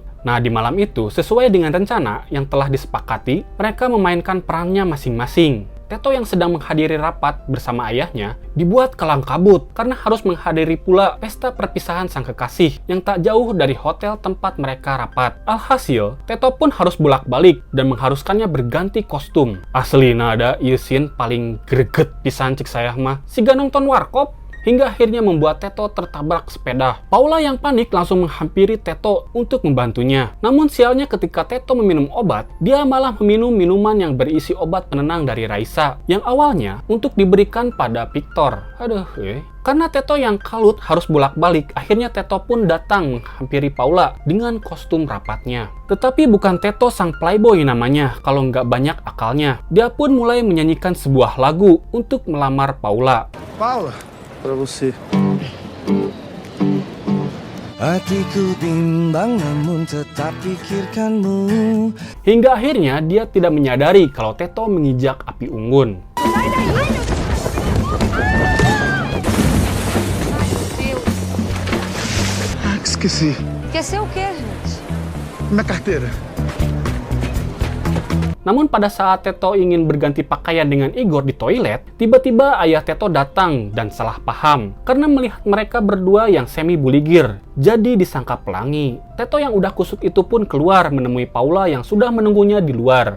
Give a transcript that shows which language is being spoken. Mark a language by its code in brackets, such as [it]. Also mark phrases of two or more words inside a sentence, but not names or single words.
[id] Nah, di malam itu, sesuai dengan rencana yang telah disepakati, mereka memainkan perannya masing-masing. Teto yang sedang menghadiri rapat bersama ayahnya dibuat kelang kabut karena harus menghadiri pula pesta perpisahan sang kekasih yang tak jauh dari hotel tempat mereka rapat. Alhasil, Teto pun harus bolak-balik dan mengharuskannya berganti kostum. [su] Asli nada ieu scene paling greget pisan cik saya mah. Siga nonton warkop. [id] Hingga akhirnya membuat Teto tertabrak sepeda. Paula yang panik langsung menghampiri Teto untuk membantunya. Namun sialnya ketika Teto meminum obat, dia malah meminum minuman yang berisi obat penenang dari Raisa, yang awalnya untuk diberikan pada Victor. Karena Teto yang kalut harus bolak-balik, akhirnya Teto pun datang menghampiri Paula dengan kostum rapatnya. Tetapi bukan Teto sang playboy namanya, kalau nggak banyak akalnya. Dia pun mulai menyanyikan sebuah lagu untuk melamar Paula. [pt] Paula, pra você. [id] Hatiku bimbang namun tetap pikirkanmu. Hingga akhirnya dia tidak menyadari kalau Teto menginjak api unggun. [pt] Esqueci. Esqueceu o quê, gente? Minha carteira. [id] Namun pada saat Teto ingin berganti pakaian dengan Igor di toilet, tiba-tiba ayah Teto datang dan salah paham karena melihat mereka berdua yang semi buligir, jadi disangka pelangi. Teto yang udah kusut itu pun keluar menemui Paula yang sudah menunggunya di luar.